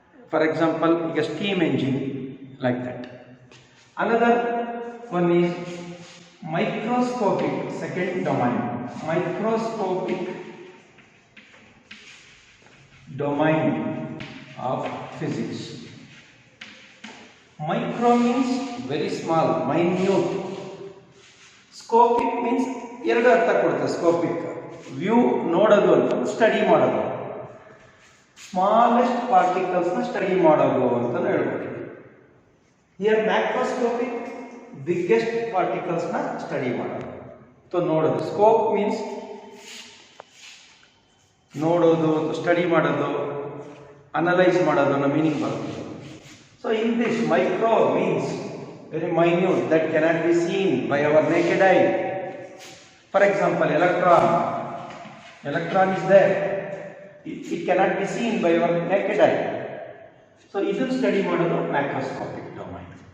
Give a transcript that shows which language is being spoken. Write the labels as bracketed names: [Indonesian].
[English] For example, [Kannada] ಈಗ [English] steam engine, like that. Another one is microscopic, second domain, microscopic domain of physics. Micro means very small, minute. Scopic means [Kannada] ಎರಡು ಅರ್ಥ ಕೊಡುತ್ತೆ. ಸ್ಕೋಪಿಕ್ view ನೋಡೋದು ಅಂತ, study ಮಾಡೋದು. Smallest ಪಾರ್ಟಿಕಲ್ಸ್ನ study ಮಾಡೋದು ಅಂತ ಹೇಳ್ಬೋದು. ಹಿಯರ್ ಮ್ಯಾಕ್ರೋಸ್ಕೋಪಿಕ್ ಬಿಗ್ಗೆಸ್ಟ್ ಪಾರ್ಟಿಕಲ್ಸ್ನ ಸ್ಟಡಿ ಮಾಡೋದು, ಸೊ ನೋಡೋದು. ಸ್ಕೋಪ್ ಮೀನ್ಸ್ ನೋಡೋದು, ಸ್ಟಡಿ ಮಾಡೋದು, ಅನಲೈಸ್ ಮಾಡೋದು ಅನ್ನೋ ಮೀನಿಂಗ್ ಬರುತ್ತೆ. [English] So in this, micro means very minute, that cannot be seen by our naked eye. For example, electron is there, it cannot be seen by our naked eye. [Kannada] So ಇದನ್ನು study ಮಾಡೋದು macroscopic domain.